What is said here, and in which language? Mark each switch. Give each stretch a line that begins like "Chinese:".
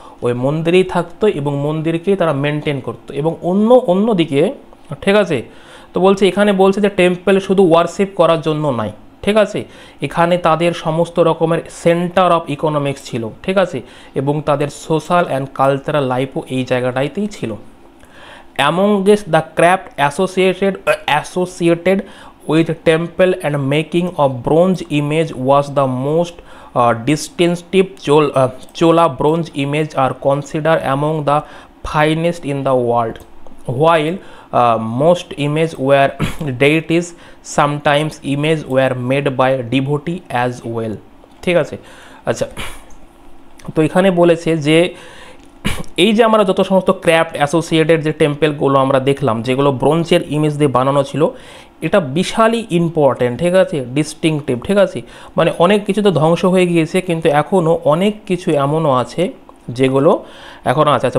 Bangla: ওই মন্দিরেই থাকতো এবং মন্দিরকেই তারা মেনটেন করতো। এবং অন্যদিকে, ঠিক আছে, তো বলছে এখানে বলছে যে টেম্পল শুধু ওয়ারশিপ করার জন্য নয়, ঠিক আছে, এখানে তাদের সমস্ত রকমের
English: centre of economics
Bangla: ছিল, ঠিক আছে, এবং তাদের সোশ্যাল অ্যান্ড কালচারাল লাইফও এই জায়গাটাইতেই ছিল।
English: Amongst the craft associated with temple and making of bronze image was the most distinctive. Chola bronze image are considered among the finest in the world, while most images were deities, sometimes images were made by devotee as well,
Bangla: ঠিক আছে। আচ্ছা, তো এখানে বলেছে যে এই যে আমরা যত সমস্ত ক্রাফট অ্যাসোসিয়েটেড যে টেম্পেলগুলো আমরা দেখলাম, যেগুলো ব্রোঞ্জের ইমেজ দিয়ে বানানো ছিল, এটা বিশালই ইম্পর্টেন্ট, ঠিক আছে, ডিস্টিংটিভ, ঠিক আছে। মানে অনেক কিছু তো ধ্বংস হয়ে গিয়েছে, কিন্তু এখনও অনেক কিছু এমনও আছে যেগুলো এখনও আছে।